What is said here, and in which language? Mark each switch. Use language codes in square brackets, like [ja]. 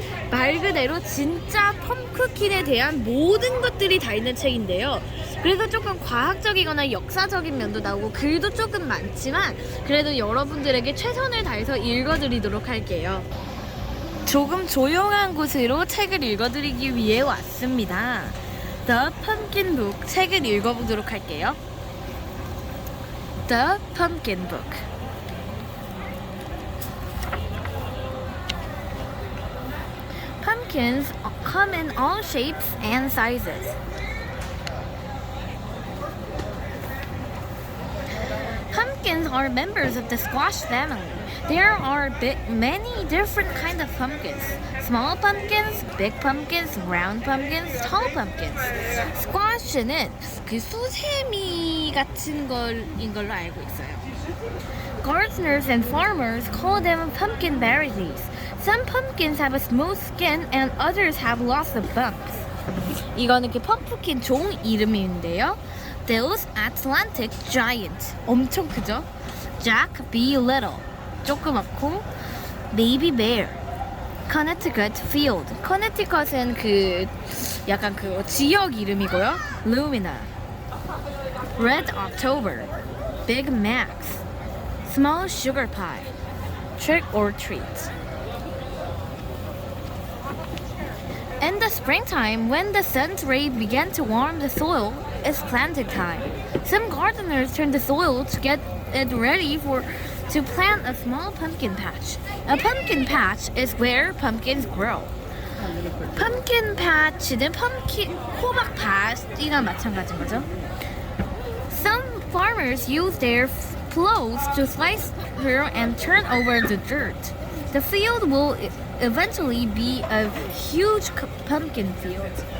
[ko] 말 그대로 진짜 펌크킨에 대한 모든 것들이 다 있는 책인데요. 그래서 조금 과학적이거나 역사적인 면도 나오고 글도 조금 많지만, 그래도 여러분들에게 최선을 다해서 읽어드리도록 할게요. 조금 조용한 곳으로 책을 읽어드리기 위해 왔습니다. [en] The Pumpkin Book, [ko] 책을 읽어보도록 할게요. [en] The Pumpkin Book. Pumpkins come in all shapes and sizes. Pumpkins are members of the squash family. There are many different kinds of pumpkins. Small pumpkins, big pumpkins, round pumpkins, tall pumpkins. [ko] squash는 그 수세미 같은 걸인 걸로 알고 있어요. [en] Gardeners and farmers call them pumpkin varieties. Some pumpkins have a smooth skin and others have lots of bumps. [ko] 이거는 그 펌프킨 종 이름인데요. [en] Those Atlantic Giant, [ko] 엄청 크죠? [en] Jack B. [ko] Little, 조그맣고. Baby Bear, Connecticut Field, Connecticut은 그 약간 그 지역 이름이고요. [en] Lumina, Red October, Big Max, Small Sugar Pie, Trick or Treat. In the springtime, when the sun's rays begin to warm the soil, it's planting time. Some gardeners turn the soil to get it ready to plant a small pumpkin patch. A pumpkin patch is where pumpkins grow. [ko] Pumpkin patch는 호박밭이나 마찬가지인 거죠. [en] Some farmers use their plows to slice through and turn over the dirt. The field will eventually be a huge pumpkin field.